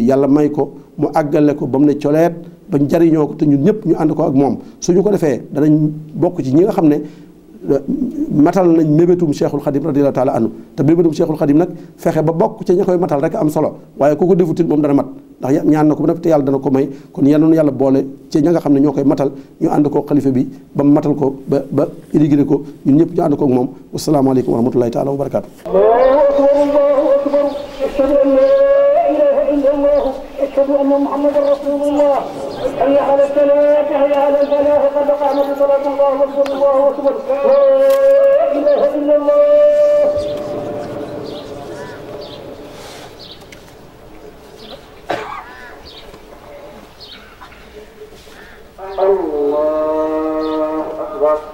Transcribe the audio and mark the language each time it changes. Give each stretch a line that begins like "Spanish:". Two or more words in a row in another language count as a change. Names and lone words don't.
Wolof: yàlla may ko mu àggale ko ba mu ne coleet ba jariñoo ko te ñun ñëpp ñu ànd ko ak moom suñu ko defee danañ bokk ci ñi nga xam ne matal nañ mébétum Cheikhul Khadim
Arabic: رضي الله تعالى عنه
Wolof: te mébétum Cheikhul Khadim nag fexe ba bokk ci ña koy matal rek am solo waaye ku ko defutit moom dana mat ndax ñaan na ko ba te yàlla dana ko may kon yal na yàlla boole ci ña nga xam ne ñoo koy matal ñu ànd ko xalifa bi ba mu matal ko ba irigé ko ñun ñëpp ñu ànd ko ak moom
Arabic: والسلام عليكم ورحمة الله تعالى وبركاته. أشهد أن محمدا رسول الله حي على الصلاة حي على الفلاح قد قامت صلاة الله أكبر الله أكبر لا إله إلا الله الله أكبر